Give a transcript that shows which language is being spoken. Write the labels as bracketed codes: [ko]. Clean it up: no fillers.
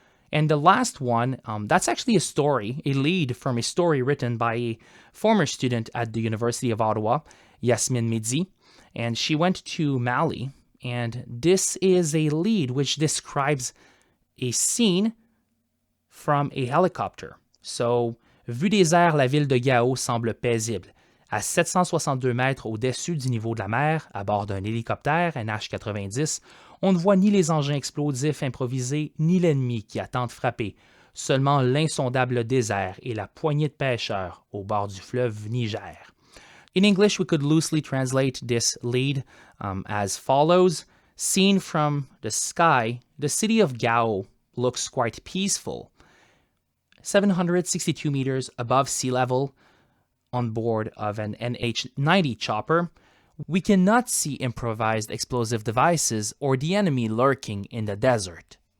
[en] And the last one, that's actually a story, a lead from a story written by a former student at the University of Ottawa, Yasmine Midi, and she went to Mali, and this is a lead which describes a scene from a helicopter. [fr] So, vue des airs, la ville de Gao semble paisible. À 762 mètres au-dessus du niveau de la mer, à bord d'un hélicoptère, un H-90, on ne voit ni les engins explosifs improvisés, ni l'ennemi qui attend de frapper, seulement l'insondable désert et la poignée de pêcheurs au bord du fleuve Niger. [en] In English, we could loosely translate this lead as follows. Seen from the sky, the city of Gao looks quite peaceful. 762 meters above sea level, on board of an NH-90 chopper, we cannot see improvised explosive devices or the enemy lurking in the desert.